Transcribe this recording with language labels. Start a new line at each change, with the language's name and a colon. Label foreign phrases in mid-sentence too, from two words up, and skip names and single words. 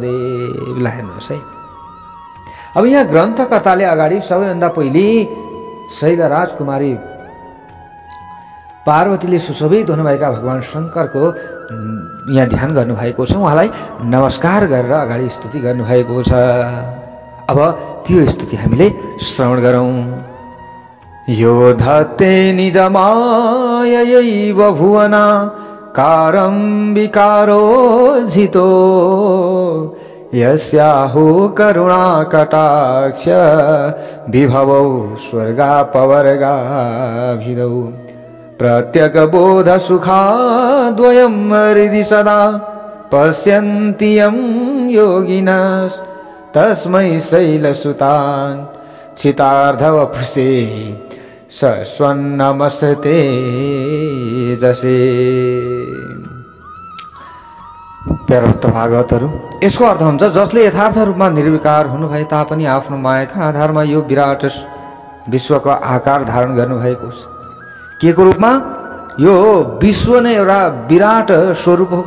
Nepali: ल हेर्नुहोस् है, अब यहाँ ग्रन्थकर्ताले अगाडि सबैभन्दा पहिले शैलराज कुमारी पार्वतीले सुशोभित हुनुभएका भगवान शङ्करको यहाँ ध्यान गर्नुभएको छ। उहाँलाई नमस्कार गरेर अगाडि स्तुति गर्नुभएको छ। अब त्यो स्तुति हामीले श्रवण गरौँ।
Sanskrit: यो धत्ते निजमायैव भुवना कारं विकारो जितो यस्याहु करुणा कटाक्ष विभवौ स्वर्गापवर्गाभिदौ प्रत्यगबोध सुखाद्वयं हृदि सदा पश्यन्ति यं योगिनः तस्मै शैलसुतान् चितार्धवपुषे सस्वन्नमस्ते जसे।
Nepali: प्यारा भक्त भागवतहरू, यसको अर्थ हुन्छ जसले यथार्थ रूपमा निर्विकार हुनुभए तापनि आफ्नो मायाका आधारमा यो विराट विश्वको आकार धारण गर्नुभएको छ। के को रूपमा? यो विश्व नै एउटा विराट स्वरूप हो।